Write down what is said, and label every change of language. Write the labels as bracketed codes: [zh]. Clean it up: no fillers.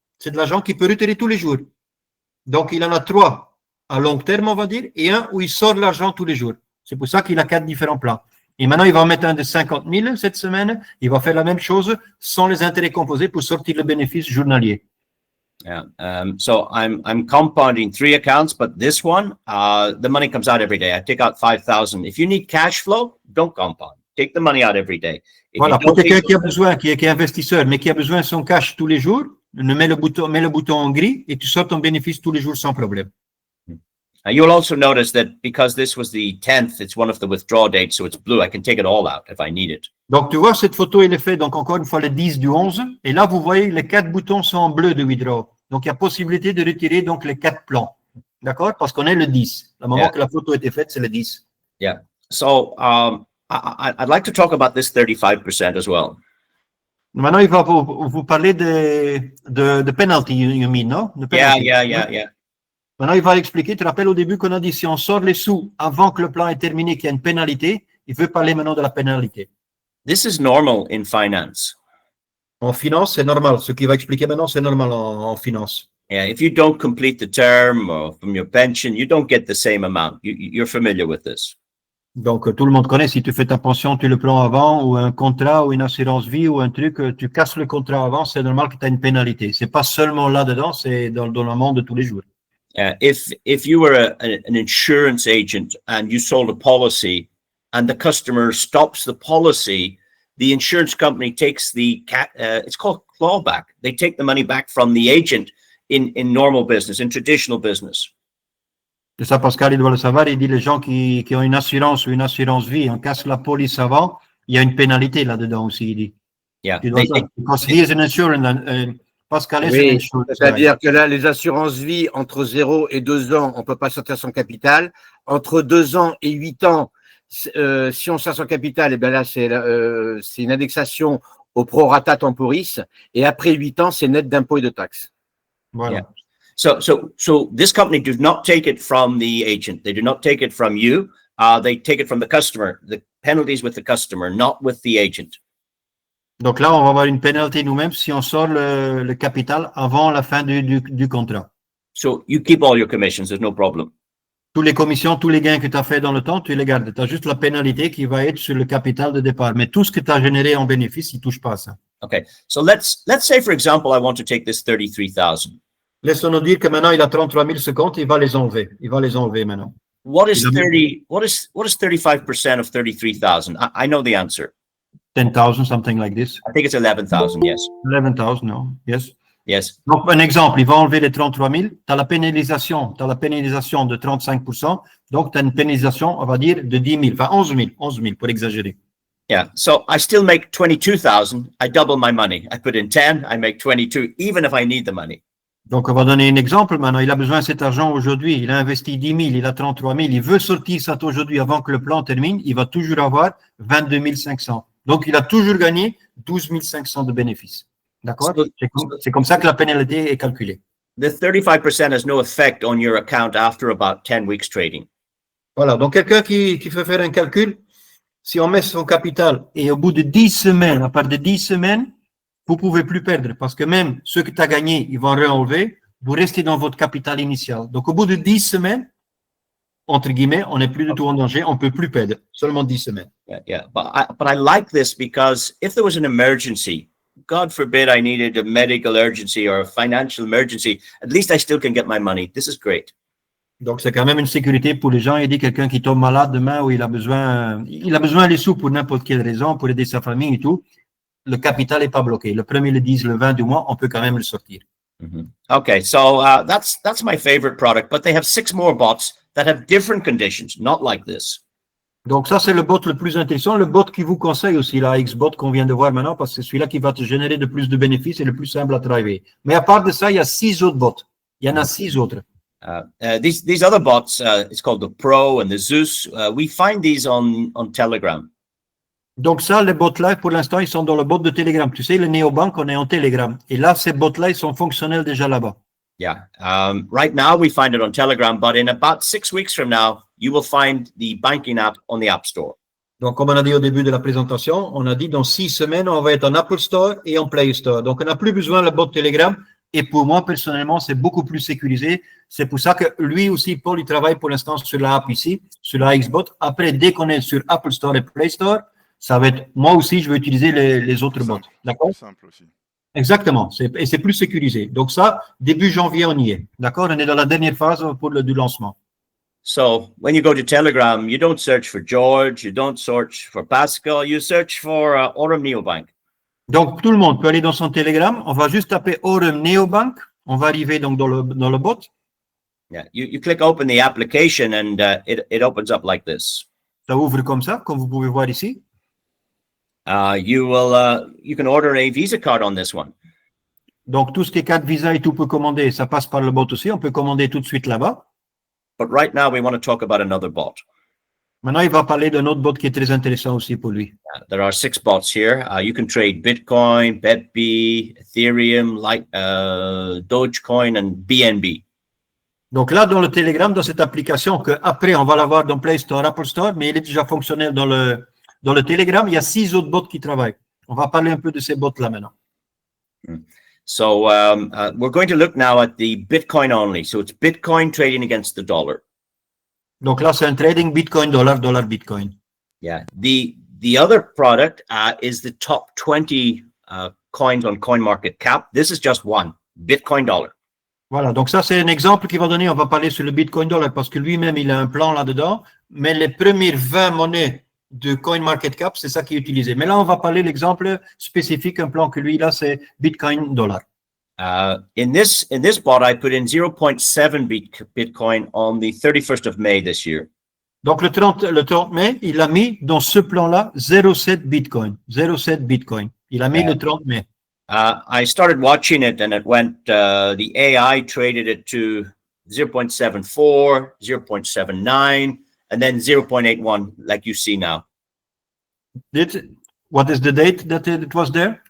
[fr] C'est de l'argent qu'il peut retirer tous les jours. Donc, il en a 3 à long terme, on va dire, et un où il sort de l'argent tous les jours. C'est pour ça qu'il a 4 différents plans. Et maintenant, il va en mettre un de 50 000 cette semaine. Il va faire la même chose sans les intérêts composés pour sortir le bénéfice journalier. [en] Yeah. So I'm compounding 3 accounts, but this one, the money comes out every day. I take out 5,000. If you need cash flow, don't compound. Take the money out every day. If [fr] Voilà, [en] you [fr] pour [en] don't [fr] quelqu'un [en] take- [fr] qui a besoin, qui est investisseur, mais qui a besoin de son cash tous les jours, mets le bouton en gris et tu sors ton bénéfice tous les jours sans problème. [en] You'll also notice that because this was the 10th, it's one of the withdrawal dates, so it's blue. I can take it all out if I need it. [fr] Donc, tu vois, cette photo, elle est faite, donc encore une fois, le 10 du 11. Et là, vous voyez, les 4 boutons sont en bleu de withdraw. Donc, il y a possibilité de retirer donc les 4 plans. D'accord? Parce qu'on est le 10. Le moment Yeah. que la photo a été faite, c'est le 10. [en] So I'd like to talk about this 35% as well. [fr] Maintenant, il va vous parler de penalty, [en] you mean, [fr] non? De penalty. [en] Yeah. [fr] Maintenant, il va expliquer. Tu te rappelles au début qu'on a dit si on sort les sous avant que le plan est terminé, qu'il y a une pénalité, il veut parler maintenant de la pénalité. [en] This is normal in finance. [fr] En finance, c'est normal. Ce qu'il va expliquer maintenant, c'est normal en finance. [en] Yeah, if you don't complete the term or from your pension, you don't get the same amount. You're familiar with this. [fr] Donc, tout le monde connaît, si tu fais ta pension, tu le prends avant, ou un contrat, ou une assurance vie, ou un truc, tu casses le contrat avant, c'est normal que tu as une pénalité. C'est pas seulement là-dedans, c'est dans le monde de tous les jours. If you were an insurance agent and you sold a policy and the customer stops the policy, the insurance company takes it's called clawback. They take the money back from the agent in normal business, in traditional business. C'est ça, Pascal, il doit le savoir. Il dit les gens qui ont une assurance ou une assurance vie, on casse la police avant, il y a une pénalité là-dedans aussi, il dit. [en] Yeah. [fr] Tu dois [en] because he is an insurance, [fr] Pascal est Oui, un insurance. c'est-à-dire que là, les assurances vie, entre 0 et 2 ans, on ne peut pas sortir son capital. Entre 2 ans et 8 ans, si on sort son capital, et bien là, c'est une indexation au prorata temporis. Et après 8 ans, c'est net d'impôts et de taxes. Voilà. [en] Yeah. So this company does not take it from the agent. They do not take it from you. They take it from the customer. The penalties with the customer, not with the agent. [fr] Donc là, on va avoir une pénalité nous-mêmes si on sort le capital avant la fin du contrat. [en] So you keep all your commissions. There's no problem. [fr] Toutes les commissions, tous les gains que tu as fait dans le temps, tu les gardes. Tu as juste la pénalité qui va être sur le capital de départ. Mais tout ce que tu as généré en bénéfice, il ne touche pas à ça. [en] Okay. So let's say, for example, I want to take this 33,000. [fr] Laissons-nous dire que maintenant, il a 33 000 ce compte, il va les enlever. Il va les enlever maintenant. [en] What is 35% of 33,000? I know the answer. 10,000, something like this. I think it's 11,000. Yes. 11,000, no? Yes. Yes. [fr] Donc, un exemple, il va enlever les 33 000. Tu as la pénalisation de 35%. Donc, tu as une pénalisation, on va dire, de 10 000. Enfin, 11 000 pour exagérer. [en] Yeah. So I still make 22,000. I double my money. I put in 10. I make 22, even if I need the money. [fr] Donc, on va donner un exemple maintenant. Il a besoin de cet argent aujourd'hui. Il a investi 10 000, il a 33 000. Il veut sortir ça aujourd'hui avant que le plan termine. Il va toujours avoir 22 500. Donc, il a toujours gagné 12 500 de bénéfices. D'accord? C'est comme ça que la pénalité est calculée. [en] The 35% has no effect on your account after about 10 weeks trading. [fr] Voilà. Donc, quelqu'un qui fait faire un calcul, si on met son capital et au bout de 10 semaines, à part de 10 semaines, vous ne pouvez plus perdre parce que même ceux que tu as gagnés, ils vont réenlever. Vous restez dans votre capital initial. Donc, au bout de 10 semaines, entre guillemets, on n'est plus du tout en danger. On ne peut plus perdre. Seulement 10 semaines. [en] Yeah. But I like this because if there was an emergency, God forbid I needed a medical urgency or a financial emergency, at least I still can get my money. This is great. [fr] Donc, c'est quand même une sécurité pour les gens. Il dit quelqu'un qui tombe malade demain ou il a besoin des sous pour n'importe quelle raison, pour aider sa famille et tout. Le capital n'est pas bloqué. Le 1er, le 10, le 20 du mois, on peut quand même le sortir. Mm-hmm. [en] Okay, so that's my favorite product, but they have 6 more bots that have different conditions, not like this. [fr] Donc, ça, c'est le bot le plus intéressant. Le bot qui vous conseille aussi, la X-Bot qu'on vient de voir maintenant, parce que c'est celui-là qui va te générer de plus de bénéfices et le plus simple à travailler. Mais à part de ça, il y a 6 autres bots. Il y en a 6 autres. [en] These other bots, it's called the Pro and the Zeus. We find these on Telegram. [fr] Donc ça, les bots-là, pour l'instant, ils sont dans le bot de Telegram. Tu sais, le néobank, on est en Telegram. Et là, ces bots-là, ils sont fonctionnels déjà là-bas. [en] Yeah. Right now, we find it on Telegram, but in about 6 weeks from now, you will find the banking app on the App Store. [fr] Donc, comme on a dit au début de la présentation, on a dit dans 6 semaines, on va être en Apple Store et en Play Store. Donc, on n'a plus besoin de le bot Telegram. Et pour moi, personnellement, c'est beaucoup plus sécurisé. C'est pour ça que lui aussi, Paul, il travaille pour l'instant sur la app ici, sur la X-Bot. Après, dès qu'on est sur Apple Store et Play Store, ça va être, moi aussi, je vais utiliser les autres bots. D'accord? Simple aussi. Exactement. Et c'est plus sécurisé. Donc ça, début janvier, on y est. D'accord? On est dans la dernière phase du lancement. [en] So when you go to Telegram, you don't search for George, you don't search for Pascal, you search for Aurum Neobank. [fr] Donc, tout le monde peut aller dans son Telegram. On va juste taper Aurum Neobank. On va arriver donc dans le bot. [en] Yeah, you click open the application and it opens up like this. [fr] Ça ouvre comme ça, comme vous pouvez voir ici. [en] You can order a Visa card on this one. [fr] Donc, tout ce qui est carte Visa et tout peut commander. Ça passe par le bot aussi. On peut commander tout de suite là-bas. [en] But right now we want to talk about another bot. [fr] Maintenant, il va parler d'un autre bot qui est très intéressant aussi pour lui. [en] There are 6 bots here. You can trade Bitcoin, BetB, Ethereum, Dogecoin, and BNB. [fr] Donc là, dans le Telegram, dans cette application que après on va l'avoir dans Play Store, Apple Store, mais il est déjà fonctionnel dans le Telegram, il y a 6 autres bots qui travaillent. On va parler un peu de ces bots-là maintenant. [en] So we're going to look now at the Bitcoin only. So it's Bitcoin trading against the dollar. [fr] Donc là, c'est un trading Bitcoin, dollar, Bitcoin. [en] Yeah. The other product is the top 20 coins on CoinMarketCap. This is just one, Bitcoin dollar. [fr] Voilà, donc ça, c'est un exemple qu'il va donner. On va parler sur le Bitcoin dollar parce que lui-même, il a un plan là-dedans. Mais les premières 20 monnaies de CoinMarketCap, c'est ça qui est utilisé. Mais là, on va parler de l'exemple spécifique, un plan que lui, là, c'est Bitcoin dollar. [en] In this bot, I put in 0.7 Bitcoin on the 31st of May this year. [fr] Donc, le 30 mai, il a mis dans ce plan-là 0,7 Bitcoin. 0,7 Bitcoin. Il a mis le 30 mai. [en] I started watching it and it went, the AI traded it to 0.74, 0.79, and then 0.81, like you see now. What is the date that it was there?